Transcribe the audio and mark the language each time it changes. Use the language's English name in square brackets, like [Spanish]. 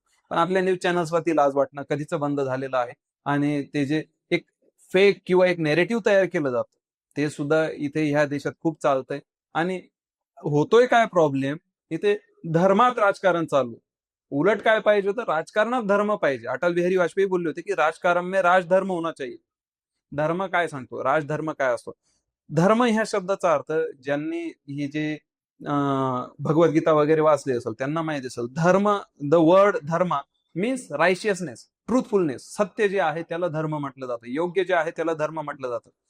[Marathi] पण आपल्या न्यूज चॅनल्सवरती लाज वाटणं कधीच बंद झालेलं आहे. आणि ते जे एक फेक किंवा एक नेरेटिव्ह तयार केलं जातं ते सुद्धा इथे ह्या देशात खूप चालतंय. आणि होतोय काय प्रॉब्लेम, इथे धर्मात राजकारण चालू. उलट काय पाहिजे होतं, राजकारणात धर्म पाहिजे. अटल बिहारी वाजपेयी बोलले होते की [Hindi] राजकारण में राजधर्म होना चाहिए. [Marathi] धर्म काय सांगतो, राजधर्म काय असतो? धर्म ह्या शब्दाचा अर्थ ज्यांनी हे जे भगवद्गीता वगैरे वाचले असेल त्यांना माहिती असेल. [English] Dharma, the word dharma means righteousness, truthfulness. [Marathi] सत्य जे आहे त्याला धर्म म्हटलं जातं, योग्य जे आहे त्याला धर्म म्हटलं जातं.